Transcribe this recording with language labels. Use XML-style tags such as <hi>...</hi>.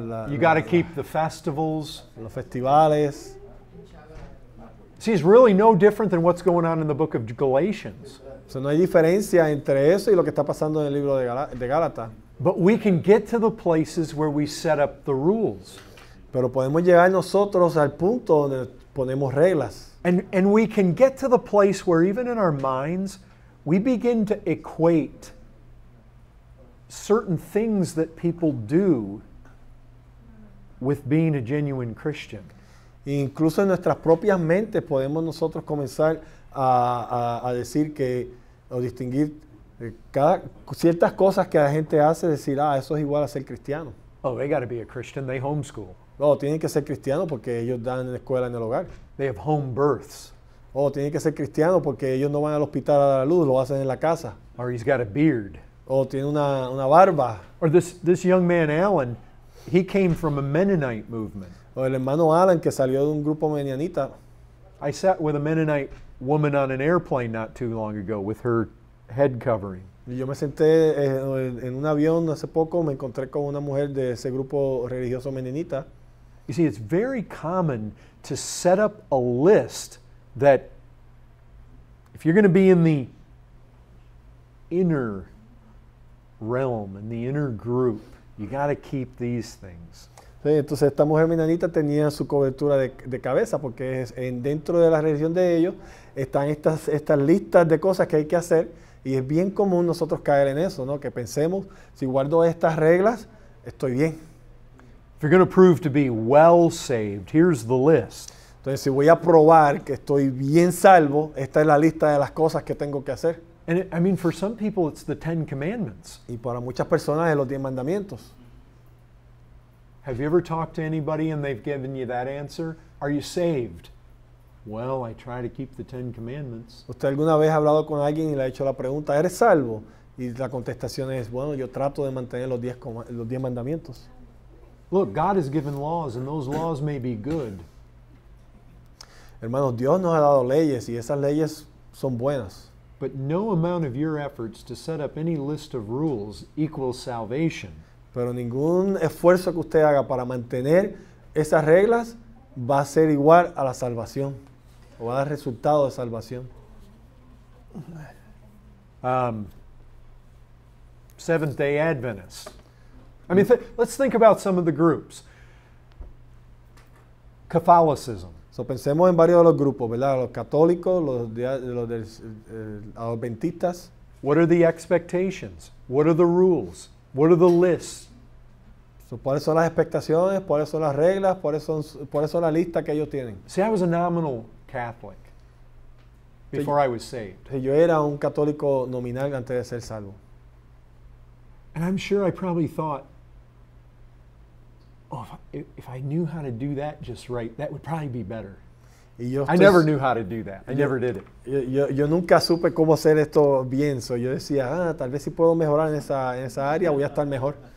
<en>You got to keep the festivals.</en> <es>los festivales.</es> <en>See, it's really no different than what's going on in the book of Galatians.</en> <es>So, no hay diferencia entre eso y lo que está pasando en el libro de Gálatas.</es> <en>But we can get to the places where we set up the rules.</en> <es>Pero podemos llegar nosotros al punto donde ponemos reglas.</es> <en>And we can get to the place where even in our minds, we begin to equate certain things that people do with being a genuine Christian.</en> <es>Incluso en nuestras propias mentes podemos nosotros comenzar a decir o distinguir ciertas cosas que la gente hace, decir, eso es igual a ser cristiano.</es> <en>Oh, they got to be a Christian. They homeschool.</en> <es>Tienen que ser cristianos porque ellos dan en la escuela en el hogar.</es> <en>They have home births.</en> <es>Tienen que ser cristianos porque ellos no van al hospital a dar a luz, lo hacen en la casa.</es> <en>Or he's got a beard.</en> <es>Tiene una barba.</es> <en>Or this young man, Alan, he came from a Mennonite movement.</en> <es>O el hermano Alan, que salió de un grupo menianita.</es> <en>I sat with a Mennonite woman on an airplane not too long ago with her head covering.</en> <es>Y yo me senté en un avión hace poco, me encontré con una mujer de ese grupo religioso menianita.</es> <en>You see, it's very common to set up a list that if you're going to be in the inner realm, in the inner group, you got to keep these things.</en> <es>Sí, entonces esta mujer menonita tenía su cobertura de cabeza porque dentro de la religión de ellos están estas listas de cosas que hay que hacer y es bien común nosotros caer en eso, ¿no? Que pensemos, si guardo estas reglas, estoy bien.</es> <en>If you're going to prove to be well saved, here's the list.</en> <es>Entonces, si voy a probar que estoy bien salvo, esta es la lista de las cosas que tengo que hacer.</es> <en>And I mean, for some people, it's the 10 Commandments.</en> <es>Y para muchas personas es los 10 mandamientos.</es> <en>Have you ever talked to anybody and they've given you that answer? Are you saved? Well, I try to keep the 10 Commandments.</en> <es>¿Usted alguna vez ha hablado con alguien y le ha hecho la pregunta, ¿eres salvo? Y la contestación es, bueno, yo trato de mantener los 10 mandamientos.</es> <en>Look, God has given laws, and those laws may be good.</en> <es>Hermanos, Dios nos ha dado leyes y esas leyes son buenas.</es> <en>But no amount of your efforts to set up any list of rules equals salvation.</en> <es>Pero ningún esfuerzo que usted haga para mantener esas reglas va a ser igual a la salvación o va a dar resultado de salvación.</es> <en>Seventh-day Adventists. I mean, let's think about some of the groups. Catholicism.</en> <es>So, pensemos en varios de los grupos, ¿verdad? Los católicos, los adventistas.</es> <en>What are the expectations? What are the rules? What are the lists?</en> <es>So, ¿cuáles son las expectaciones? ¿Cuáles son las reglas? ¿Cuáles son la lista que ellos tienen?</es> <en>See, I was a nominal Catholic before I was saved.</en> <es>Yo era un católico nominal antes de ser salvo.</es> <en>And I'm sure I probably thought, oh, if I knew how to do that just right, that would probably be better. I never knew how to do that. I never did it.</en> <es>Yo nunca supe cómo hacer esto bien. So yo decía, tal vez si puedo mejorar en esa área, voy a estar mejor.</es>